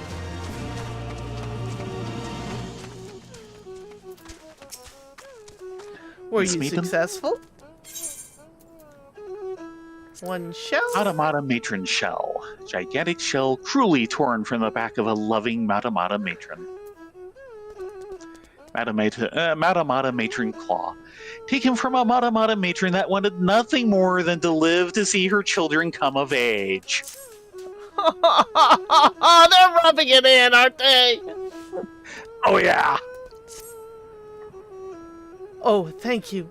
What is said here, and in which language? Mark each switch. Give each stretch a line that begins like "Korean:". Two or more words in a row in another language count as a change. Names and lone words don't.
English: Were Let's you meet them. successful? One shell? Matamata matron shell. Gigantic shell cruelly torn from the back of a loving Matamata matron. Matamata matron claw. Taken from a Matamata matron that wanted nothing more than to live to see her children come of age. They're rubbing it in, aren't they? Oh yeah! Oh, thank you.